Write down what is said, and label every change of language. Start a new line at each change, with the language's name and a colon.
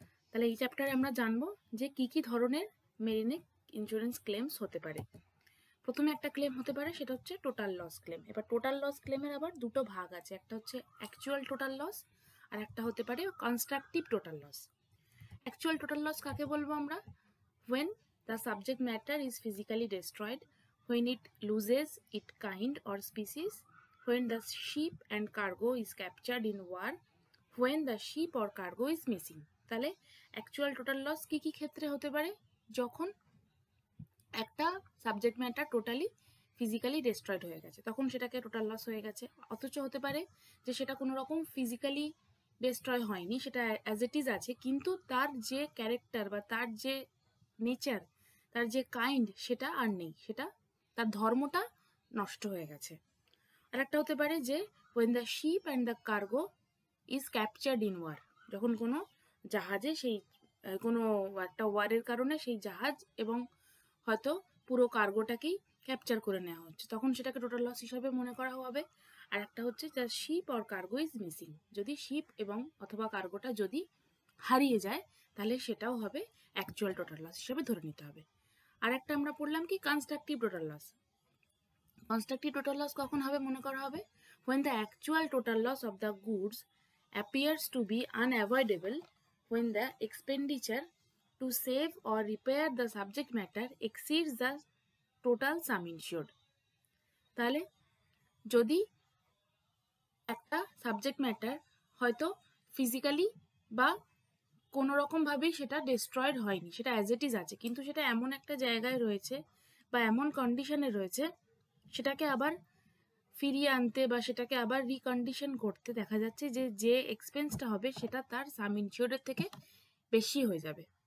Bangla: তাহলে এই চ্যাপ্টারে আমরা জানবো যে কি কি ধরনের মেরিনে ইন্স্যুরেন্স ক্লেমস হতে পারে। প্রথমে একটা ক্লেম হতে পারে, সেটা হচ্ছে টোটাল লস ক্লেম। এবার টোটাল লস ক্লেমের আবার দুটো ভাগ আছে, একটা হচ্ছে অ্যাকচুয়াল টোটাল লস আর একটা হতে পারে constructive total loss. Actual total loss কাকে বলবো আমরা?
English: when the subject matter is physically destroyed, when it loses its kind or species, when the ship and cargo is captured in war, when the ship or cargo is missing.
Bangla: তাহলে actual total loss কি কি ক্ষেত্রে হতে পারে? যখন একটা subject matter totally physically destroyed হয়ে গেছে, তখন সেটাকে টোটাল লস হয়ে গেছে। অথচ হতে পারে যে সেটা কোনো রকম ফিজিক্যালি ডিস্ট্রয় হয়নি, সেটা অ্যাজ ইট ইজ আছে, কিন্তু তার যে ক্যারেক্টার বা তার যে নেচার, তার যে কাইন্ড, সেটা আর নেই, সেটা তার ধর্মটা নষ্ট হয়ে গেছে। আর একটা হতে পারে যে
English: when the ship and the cargo is captured in war,
Bangla: যখন কোনো জাহাজে সেই কোনো একটা ওয়ারের কারণে সেই জাহাজ এবং হয়তো পুরো কার্গোটাকেই ক্যাপচার করে নেওয়া হচ্ছে, তখন সেটাকে টোটাল লস হিসাবে মনে করা হবে। আর একটা হচ্ছে
English: the ship or cargo is missing,
Bangla: যদি শিপ এবং অথবা কার্গোটা যদি হারিয়ে যায়, তাহলে সেটাও হবে অ্যাকচুয়াল টোটাল লস হিসেবে ধরে নিতে হবে। আর একটা আমরা পড়লাম কি constructive total loss. Constructive total loss কখন হবে মনে করা হবে?
English: when the actual total loss of the goods appears to be unavoidable, when the expenditure to save or repair the subject matter exceeds the total sum insured.
Bangla: তাহলে যদি একটা subject matter হয়তো physically বা কোনো রকমভাবেই সেটা ডিস্ট্রয়েড হয়নি, সেটা অ্যাজ ইট ইজ আছে, কিন্তু সেটা এমন একটা জায়গায় রয়েছে বা এমন কন্ডিশনে রয়েছে, সেটাকে আবার ফিরিয়ে আনতে বা সেটাকে আবার রিকন্ডিশন করতে দেখা যাচ্ছে যে যে এক্সপেন্সটা হবে সেটা তার সাম ইনসিওর্ডের থেকে বেশি হয়ে যাবে।